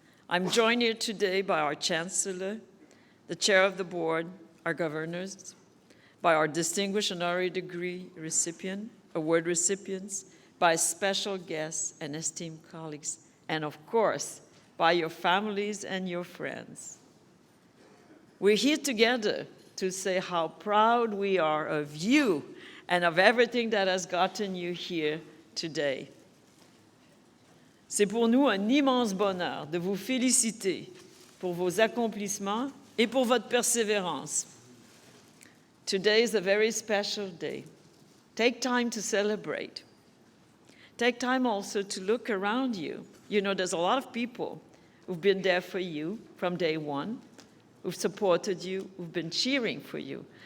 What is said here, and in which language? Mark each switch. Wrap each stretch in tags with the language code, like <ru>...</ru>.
<en>I'm joined here today by our Chancellor, the Chair of the Board, our governors, by our distinguished honorary degree award recipients, by special guests and esteemed colleagues, and of course, by your families and your friends. We're here together to say how proud we are of you and of everything that has gotten you here today.</en> <fr>C'est pour nous un immense bonheur de vous féliciter pour vos accomplissements et pour votre persévérance.</fr> <en>Today is a very special day. Take time to celebrate. Take time also to look around you. You know, there's a lot of people who've been there for you from day one, who've supported you, who've been cheering for you.</en>